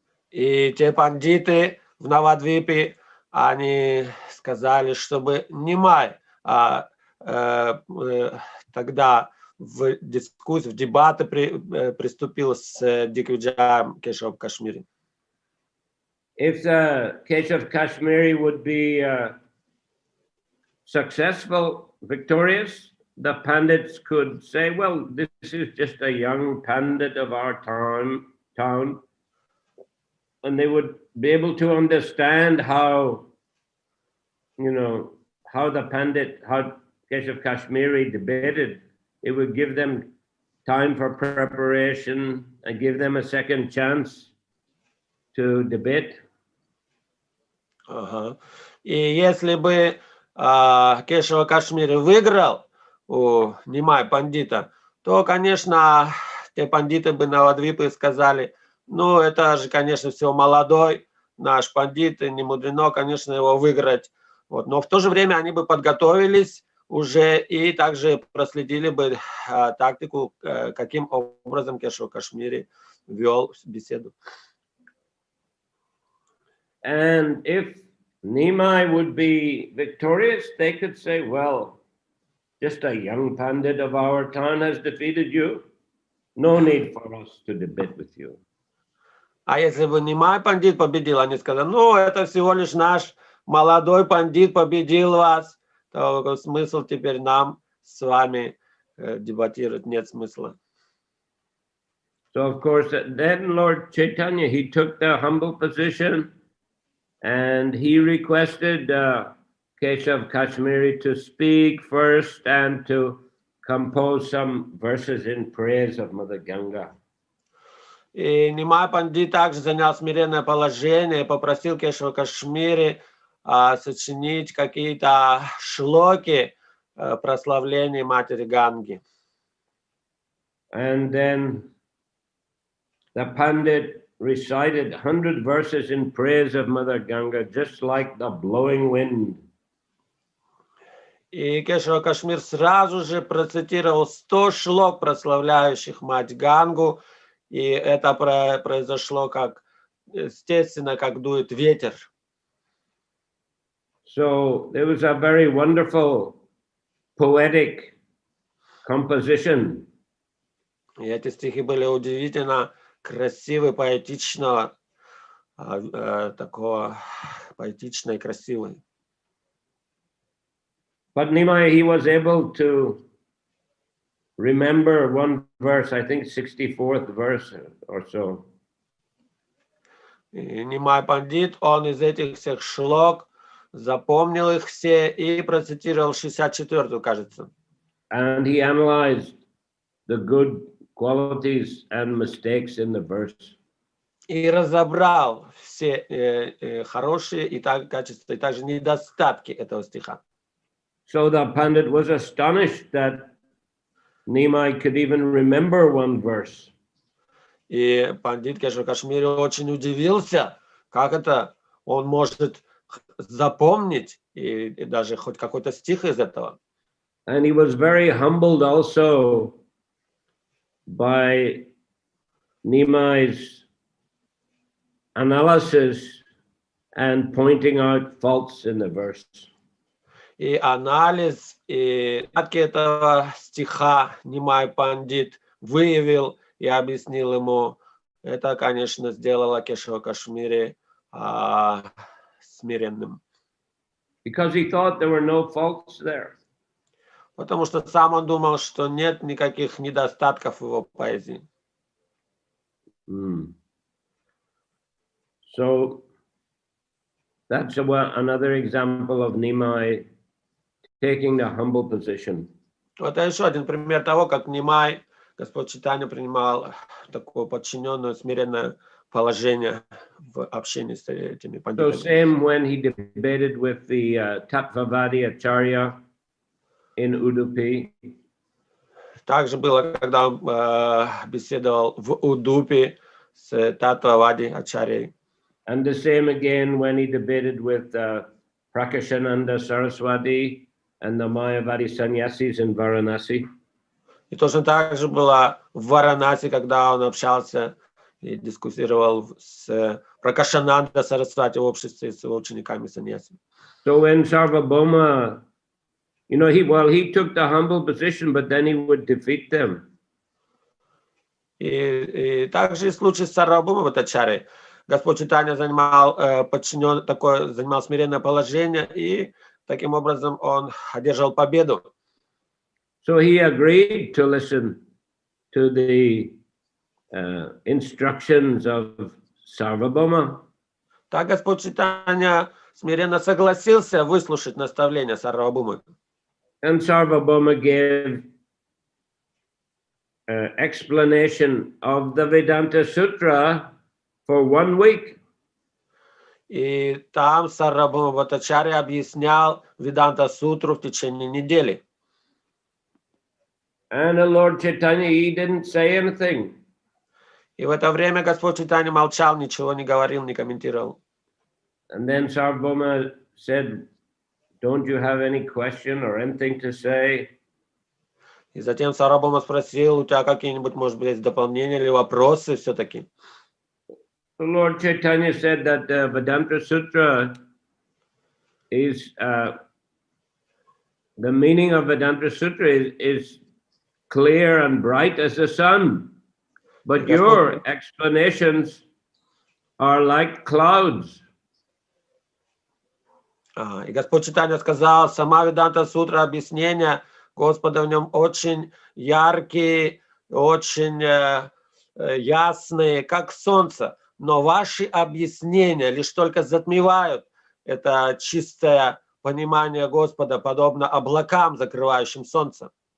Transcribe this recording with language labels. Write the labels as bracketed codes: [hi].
[ru] И те пандиты в Навадвипе, они сказали, чтобы Нимай тогда в дискуссию, в дебаты приступил с Дигвиджаем Кешав Кашмири. [en] If the Keshav Kashmiri would be successful, victorious, the pandits could say, well, this is just a young pandit of our town. And they would be able to understand how Keshav Kashmiri debated. It would give them time for preparation and give them a second chance to debate. [ru] И если бы Кешава Кашмири выиграл у Нимай пандита, то, конечно, те пандиты бы Навадвипы сказали, ну, это же, конечно, все молодой наш пандит, и не мудрено, конечно, его выиграть. Вот. Но в то же время они бы подготовились уже и также проследили бы тактику, каким образом Кешава Кашмири вел беседу. [en] And if Nimai would be victorious, they could say, well, just a young pandit of our town has defeated you. No need for us to debate with you. [ru] А если бы Нимай пандит победил, они сказали, ну, это всего лишь наш молодой пандит победил вас, то смысл теперь нам с вами дебатировать, нет смысла. [en] So, of course, then Lord Chaitanya, he took the humble position and he requested Keshav Kashmiri to speak first and to compose some verses in praise of Mother Ganga. [ru] И Нимай пандит также занял смиренное положение и попросил Кешава Кашмири сочинить какие-то шлоки прославления Матери Ганги. [en] And then the Pandit recited 100 verses in praise of Mother Ganga, just like the blowing wind. [ru] И Кешава Кашмир сразу же процитировал 100 шлок, прославляющих Мать Гангу, и это произошло как, естественно, как дует ветер. [en] So it was a very wonderful poetic composition. [ru] И эти стихи были удивительно красивые, поэтичного, такого поэтично и красивые. [en] But Nimai, he was able to remember one verse, I think 64th verse or so. [ru] И Нимай пандит, он из этих всех шлок запомнил их все и процитировал 64-ю, кажется. [en] And he analyzed the good qualities and mistakes in the verse. [ru] И разобрал все хорошие и качества, и также недостатки этого стиха. [en] So the Pandit was astonished that Nimai could even remember one verse. [ru] И пандит Кешава Кашмири очень удивился, как это он может запомнить и даже хоть какой-то стих из этого. [en] And he was very humbled also by Nimai's analysis and pointing out faults in the verse. [ru] И анализ и этого стиха Нимай пандит выявил и объяснил ему. Это, конечно, сделало Кешава Кашмири смиренным. [en] Because he thought there were no faults there. [ru] Потому что сам он думал, что нет никаких недостатков в его поэзии. [en] So that's another example of Nimai taking the humble position. [ru] Вот это еще один пример того, как Нимай, Господь Чайтанья, принимал такое подчиненное, смиренное положение в общении с этими пандитами. [en] So same when he debated with the Tattvavadi Acharya in Udupi. [ru] Также было, когда он беседовал в Удупе с Таттвавади Ачарьей. [en] And the same again when he debated with Prakashananda Saraswati and the Mayavadi sannyasis in Varanasi. [ru] И точно так же было в Варанаси, когда он общался и дискуссировал с Пракашананда Сарасвати в обществе с его учениками саньяси. [en] So when Sarvabhauma, you know, he took the humble position, but then he would defeat them. [ru] И также и в случае с Сарвабхаумой Бхаттачарьей. Господь Чайтанья занимал занимал смиренное положение, и таким образом он одержал победу. [en] So he agreed to listen to the instructions of Sarvabhauma. [ru] Так Господь Чайтанья смиренно согласился выслушать наставления Сарвабхаумы. [en] And Sarvabhauma gave explanation of the Vedanta Sutra for 1 week. [ru] И там Сарвабхаума Бхаттачарья объяснял Веданта Сутру в течение недели. [en] And the Lord Chaitanya, he didn't say anything. [ru] И в это время Господь Чайтанья молчал, ничего не говорил, не комментировал. [en] And then Sarvabhauma said, don't you have any question or anything to say? [ru] И затем Сарвабхаума спросил, у тебя какие-нибудь, может быть, есть дополнения или вопросы все-таки? [en] The Lord Chaitanya said that Vedanta Sutra is, the meaning of Vedanta Sutra is clear and bright as the sun. But your explanations are like clouds. [ru] И Господь Чайтанья сказал, сама Веданта Сутра, объяснения Господа в нем очень яркие, очень ясные, как солнце. Но ваши объяснения лишь только затмевают это чистое понимание Господа, подобно облакам, закрывающим солнце.